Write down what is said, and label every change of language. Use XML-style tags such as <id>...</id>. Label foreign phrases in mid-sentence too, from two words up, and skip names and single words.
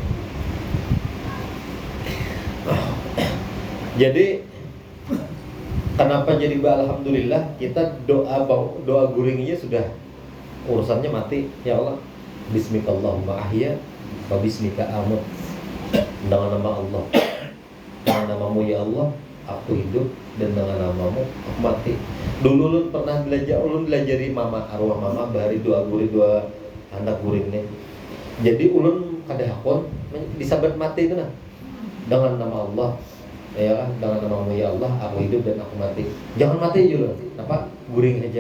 <id>Jadi kenapa jadi alhamdulillah?</id> <bjn>Kita doa guringnya sudah urusannya mati.</bjn> <ar>يا الله، باسمك اللهم أحيا وباسمك أموت.</ar> <id>Dengan nama Allah, dengan namamu ya Allah aku hidup, dan dengan namamu aku mati.</id> <bjn>Dulu ulun pernah belajari mama, arwah mama bahari doa guring, doa anak guring nih. Jadi ulun kada hakon disabat mati itu nah.</bjn> <id>Dengan nama Allah, ya dengan namamu ya Allah aku hidup dan aku mati. Jangan mati juga. Apa? Guring aja.</id>